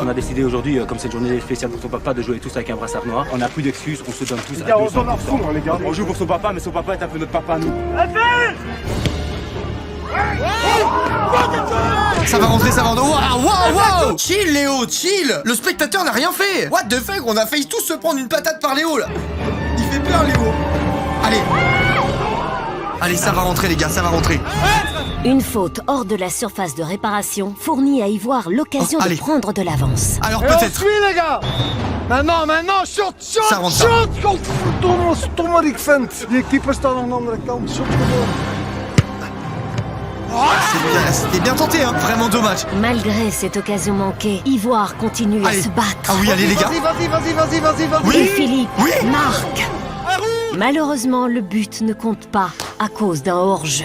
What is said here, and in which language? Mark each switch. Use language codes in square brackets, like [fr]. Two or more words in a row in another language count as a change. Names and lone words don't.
[fr] On a décidé aujourd'hui, comme c'est une journée spéciale pour son papa, de jouer tous avec un brassard noir. On n'a plus d'excuses, on se donne tous Les à gars, on 200%. s'en en fout, hein, les gars. On joue pour son papa, mais son papa est un peu notre papa à nous. Ça va rentrer, ça va rentrer. Waouh, waouh, waouh. Chill, Léo, chill. Le spectateur n'a rien fait. [en] What the fuck, [fr] on a failli tous se prendre une patate par Léo, là. Il fait peur, Léo. Allez. Allez, ça va rentrer, les gars, ça va rentrer. Une faute hors de la surface de réparation fournit à Ivoire l'occasion Oh, de allez. prendre de l'avance. Alors, Et on peut-être. suit, les gars. Maintenant, shoot, Ça rentre, ça. [nl] Godverdomme, ik vind. Die keeper staat aan de andere kant. Shoot gewoon. [fr] C'était bien tenté, hein. Vraiment dommage. Malgré cette occasion manquée, Ivoire continue Allez. à se battre. Ah oui, allez, les gars. Vas-y. Oui. Et Philippe Oui. marque. Malheureusement, le but ne compte pas à cause d'un hors-jeu.